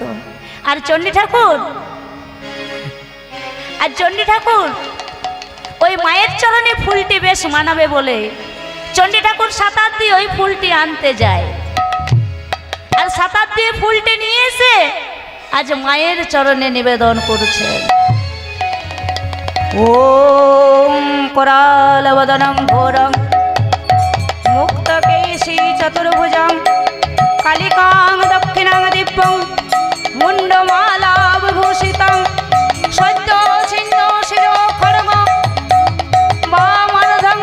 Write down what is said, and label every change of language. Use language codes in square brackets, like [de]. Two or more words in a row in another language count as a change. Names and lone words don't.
[bn] আর চণ্ডী ঠাকুর, আর চণ্ডী ঠাকুর ওই মায়ের চরণে ফুলটি বেশ মানাবে বলে চণ্ডী ঠাকুর 7 হাত দিয়ে ওই ফুলটি আনতে যায়। আর 7 হাত দিয়ে ফুলটি নিয়ে এসে আজ মায়ের চরণে নিবেদন করছে। [sa] ওম करालवदनं घोरं मुक्तकेशी चतुर्भुजं कालिकां दक्षिणां दिव्यं मुण्डमालाविभूषितं सद्यो छिन्नो शिरो खड्ग वामर्धं